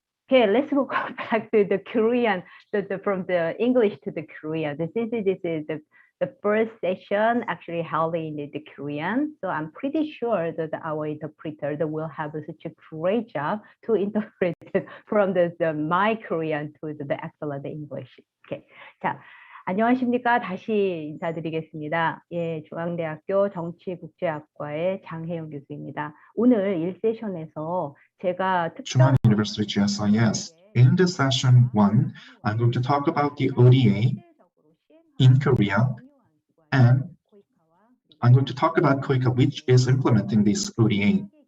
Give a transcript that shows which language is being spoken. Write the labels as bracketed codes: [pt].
[en] Okay, let's go back to the Korean, from the English to the Korean. This is the first session actually held in the Korean. So I'm pretty sure that our interpreter will have such a great job to interpret it from my Korean to the excellent English. Okay. [ko] 자, 안녕하십니까? 다시 인사드리겠습니다. 예, 중앙대학교 정치국제학과의 장혜영 교수입니다. 오늘 1세션에서 제가 [en] Chung-Ang University GSIS. In this session 1, I'm going to talk about the ODA in Korea, and I'm going to talk about KOICA, which is implementing this ODA.